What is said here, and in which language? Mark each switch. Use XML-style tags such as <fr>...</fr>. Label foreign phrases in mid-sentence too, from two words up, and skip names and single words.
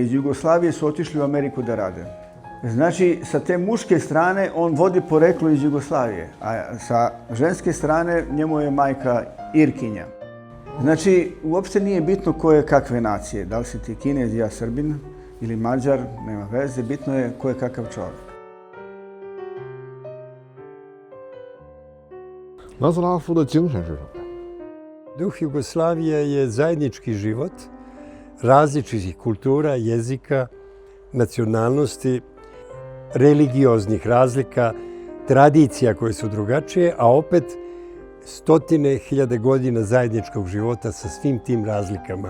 <sr>Iz Jugoslavije su otišli u Ameriku da rade. Znači, sa te muške strane on vodi poreklo iz Jugoslavije, a sa ženske strane njemu je majka Irkinja. Znači, uopšte nije bitno ko je kakve nacije. Da li si ti Kinez, ja Srbin ili Mađar, nema veze. Bitno je ko je kakav čovjek.</sr> <zh>南斯拉夫的精神是什么？</zh> <sr>Duh Jugoslavije je zajednički život različitih kultura, jezika, nacionalnosti, religioznih razlika, tradicija koje su drugačije, a opet stotine hiljade godina zajedničkog života sa svim tim razlikama.</sr>